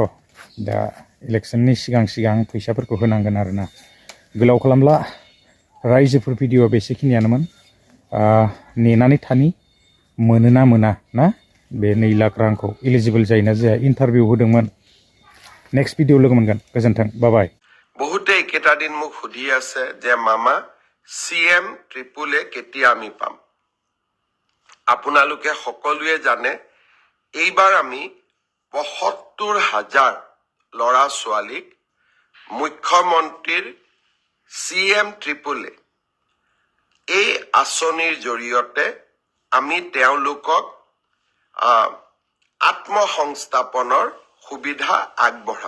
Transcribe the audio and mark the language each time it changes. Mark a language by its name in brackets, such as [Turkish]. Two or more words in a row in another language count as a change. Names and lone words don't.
[Bodo] दा इलेक्सननि सिगां सिगां फैसाफोरखौ होनांगोन आरोना। गोलाव खालामला रायजोफोर भिडिअ'आ बेसेखिनियानोमोन। नेनानै थानि मोनोना मोना ना बे 2 लाख रांखौ इलिजिबोल जायोना जाया। इन्टारभिउ होदोंमोन। [English] next video [Bodo] लोगो मोनगोन। गोजोन्थों। बाय। [Assamese] বহুতে একেটা দিন মোক সুধি আছে যে মামা CM-AAA কেতিয়া আমি পাম। আপোনালোকে সকলোৱে জানে এইবাৰ আমি ৭৫,০০০ ল'ৰা ছোৱালীক মুখ্যমন্ত্ৰীৰ CM-AAA এই আঁচনিৰ জৰিয়তে আমি তেওঁলোকক আত্মসংস্থাপনৰ সুবিধা আগবঢ়াম।